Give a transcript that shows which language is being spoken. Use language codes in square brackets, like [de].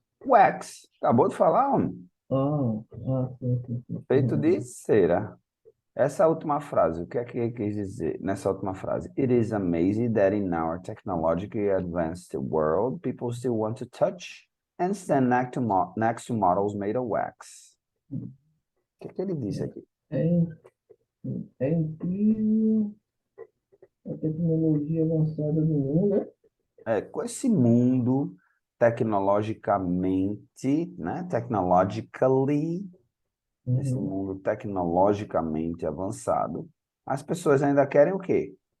[pt] Wax, acabou de falar, homem. Sim. Feito de cera. Essa última frase, o que é que ele quis dizer nessa última frase? [en] It is amazing that in our technologically advanced world, people still want to touch and stand next to models made of wax. [pt] O que é que ele disse aqui? É, é incrível a tecnologia avançada do mundo, né? Com esse mundo tecnologicamente, né? Technologically, esse mundo tecnologicamente avançado, as pessoas ainda querem o quê?